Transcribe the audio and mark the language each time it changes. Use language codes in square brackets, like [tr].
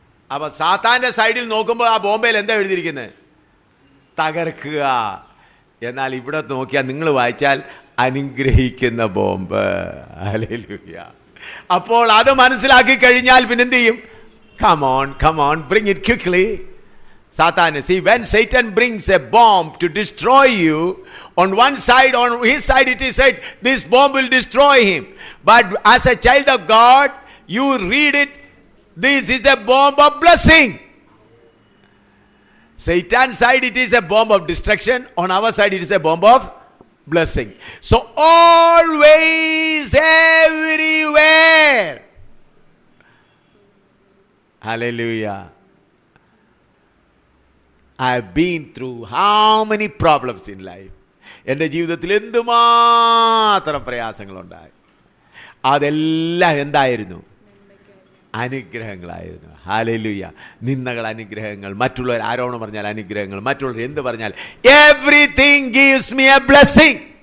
[ml] അപ്പൊ സാത്താന്റെ സൈഡിൽ നോക്കുമ്പോൾ ആ ബോംബെയിൽ എന്താ എഴുതിയിരിക്കുന്നത്? തകർക്കുക. എന്നാൽ ഇവിടെ നോക്കിയാൽ, നിങ്ങൾ വായിച്ചാൽ, അനുഗ്രഹിക്കുന്ന ബോംബ്. ഹല്ലേലൂയ. അപ്പോൾ അത് മനസ്സിലാക്കി കഴിഞ്ഞാൽ പിന്നെ എന്ത് ചെയ്യും? [en] Come on, bring it quickly. Satan, see, when Satan brings a bomb to destroy you, on one side, on his side it is said, this bomb will destroy him. But as a child of God, you read it, this is a bomb of blessing. Satan's side it is a bomb of destruction, on our side it is a bomb of blessing. So always, everywhere. Hallelujah. I have been through how many problems in life. [ml] എൻ്റെ ജീവിതത്തിൽ എന്തുമാത്രം പ്രയാസങ്ങളുണ്ടായി. അതെല്ലാം എന്തായിരുന്നു? അനുഗ്രഹങ്ങളായിരുന്നു. Hallelujah. നിന്ദകൾ അനുഗ്രഹങ്ങൾ, മറ്റുള്ളവർ ആരോപണം പറഞ്ഞാൽ അനുഗ്രഹങ്ങൾ, മറ്റുള്ളവർ എന്ത് പറഞ്ഞാൽ, [en] Everything gives me a blessing.